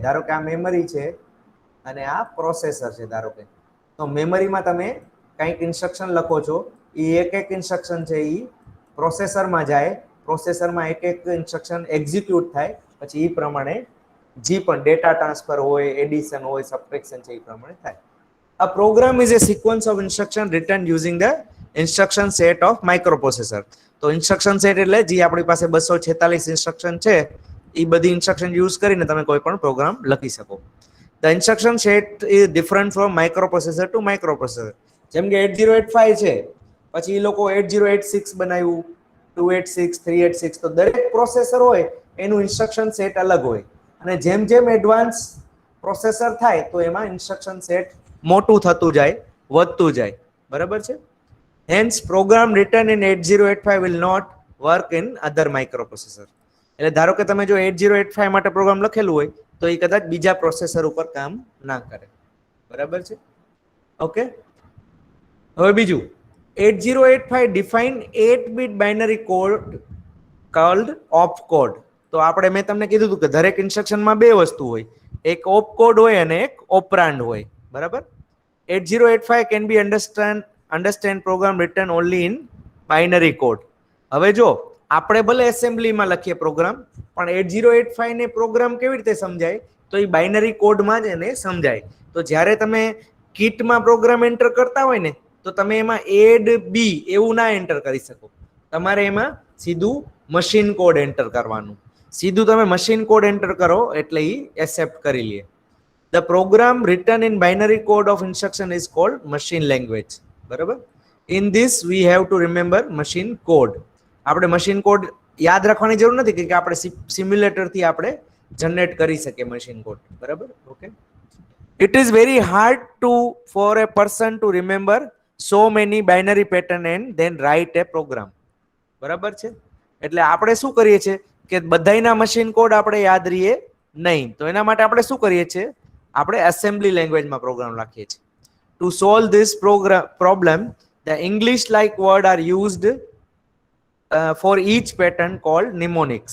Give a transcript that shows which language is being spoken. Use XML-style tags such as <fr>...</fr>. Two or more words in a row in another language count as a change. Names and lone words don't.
<gu>ધારો કે આ મેમરી છે અને આ પ્રોસેસર છે ધારો કે, તો મેમરીમાં તમે કંઈક ઇન્સ્ટ્રક્શન લખો છો, એ એક એક ઇન્સ્ટ્રક્શન છે એ પ્રોસેસરમાં જાય, પ્રોસેસરમાં એક એક ઇન્સ્ટ્રક્શન એક્ઝિક્યુટ થાય, પછી એ પ્રમાણે જે પણ</gu> <en>data transfer</en> <gu>હોય, એડિશન હોય, સબટ્રેક્શન છે, એ પ્રમાણે થાય.</gu> <en>A program is a sequence of instruction written using the instruction set of microprocessor.</en> <gu>તો</gu> <en>instruction set</en> <gu>એટલે જે આપણી પાસે 246 ઇન્સ્ટ્રક્શન છે, એ બધી</gu> <en>instruction use</en> <gu>કરીને તમે કોઈ પણ પ્રોગ્રામ લખી શકો.</gu> <en>The instruction set is different from microprocessor to microprocessor.</en> <gu>જેમ કે 8085 છે, પછી એ લોકો 8086 બનાવ્યું, 286, 386. તો દરેક પ્રોસેસર હોય એનું</gu> <en>instruction set</en> <gu>અલગ હોય, અને જેમ જેમ</gu> <en>advance processor</en> <gu>થાય તો એમાં</gu> <en>instruction set</en> <gu>મોટું થતું જાય, વધતું જાય. બરાબર છે.</gu> <en>Hence, program written in 8085 will not work in other microprocessor.</en> <gu>એટલે ધારો કે તમે જો 8085 માટે પ્રોગ્રામ લખેલું હોય તો એ કદાચ બીજા પ્રોસેસર ઉપર કામ ના કરે. બરાબર છે, ઓકે. હવે બીજું,</gu> <en>8085 define 8-bit binary code called opcode.</en> <gu>તો આપણે મેં તમને કીધું હતું કે દરેક ઇન્સ્ટ્રક્શનમાં બે વસ્તુ હોય, એક ઓપકોડ હોય અને એક ઓપરાન્ડ હોય. બરાબર.</gu> <en>8085 can be understand program written only in binary code.</en> <gu>હવે જો આપણે ભલે એસેમ્બલીમાં લખીએ પ્રોગ્રામ, પણ 8085 ને પ્રોગ્રામ કેવી રીતે સમજાય? તો એ</gu> <en>binary codeમાં</en> <gu>જ એને સમજાય. તો જ્યારે તમે કિટમાં પ્રોગ્રામ એન્ટર કરતા હોય ને, તો તમે એમાં</gu> <en>ADD B</en> <gu>એવું ના એન્ટર કરી શકો. તમારે એમાં સીધું</gu> <en>machine code</en> <gu>એન્ટર કરવાનું. સીધું તમે</gu> <en>machine code</en> <gu>એન્ટર કરો એટલે એ એક્સેપ્ટ કરી લે.</gu> <en>The program written in binary code of instruction is called machine language.</en> <gu>બરાબર.</gu> <en>In this we have to remember machine code.</en> <gu>આપણે</gu> <en>machine code</en> <gu>યાદ રાખવાની જરૂર નથી કે આપણે સિમ્યુલેટરથી આપણે જનરેટ કરી શકીએ</gu> <en>machine code.</en> <gu>બરાબર, ઓકે.</gu> <en>It is very hard for a person to remember so many binary pattern and then write a program.</en> <gu>બરાબર છે. એટલે આપણે શું કરીએ છીએ કે બધાયના</gu> <en>machine code</en> <gu>આપણે યાદ રહીએ નહીં. તો એના માટે આપણે શું કરીએ છીએ? આપણે એસેમ્બલી લેંગ્વેજમાં પ્રોગ્રામ લખીએ છીએ.</gu> <en>to solve this problem, the English like word are used for each pattern called mnemonics.</en>